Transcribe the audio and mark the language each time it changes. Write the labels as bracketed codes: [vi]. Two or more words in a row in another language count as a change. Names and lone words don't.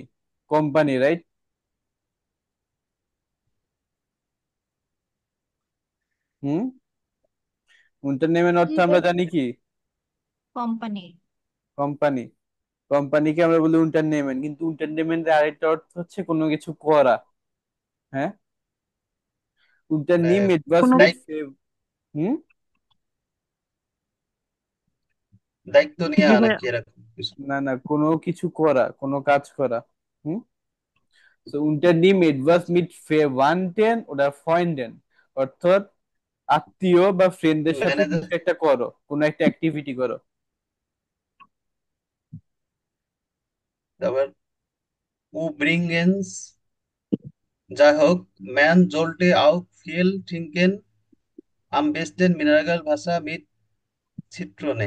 [bn] কোম্পানি, রাইট? হুম, unternehmen অর্থ আমরা জানি কি? কোম্পানি। কোম্পানি। কোম্পানিকে আমরা বলি unternehmen, কিন্তু unternehmen এর আরেকটা অর্থ হচ্ছে কোনো কিছু করা। হ্যাঁ, মানে [de] unternehmen etwas [bn] কোনো [de] mit [bn] দায়িত্ব হুম, দায়িত্ব জি নেওয়া ভাই। নাকি এরকম কিছু? না না, কোনো কিছু করা, কোনো কাজ করা। হুম, তো [de] unternehmen etwas [bn] আচ্ছা, [de] mit Verwandten oder Freunden, [bn] অর্থাৎ আত্মীয় বা ফ্রেন্ডদের সাথে ম্যানেজার। কিছু একটা করো, কোনো একটা অ্যাক্টিভিটি করো। [de] তারপর উব্রিংগেন্স, [bn] যাই হোক, [de] man sollte auch viel trinken am besten Mineral Wasser mit Zitronen,